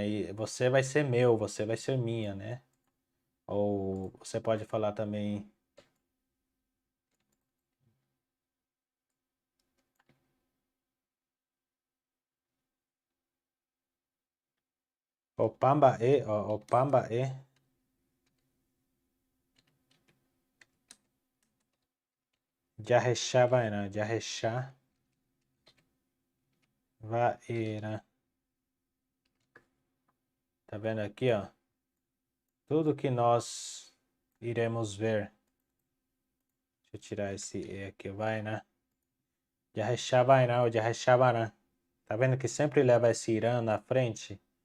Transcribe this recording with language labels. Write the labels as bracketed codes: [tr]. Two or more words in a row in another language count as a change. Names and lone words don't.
[pt] E você vai ser meu, você vai ser minha, né? Ou você pode falar também. Opamba e, ó, opamba e. Jarrechá vai, Jarrechá. Vaera. Tá vendo aqui, ó? Tudo que nós iremos ver. Deixa eu tirar esse E aqui, vai, né? Jarrechá vai, não, Jarrechá vai. Tá vendo que sempre leva esse Irã na frente?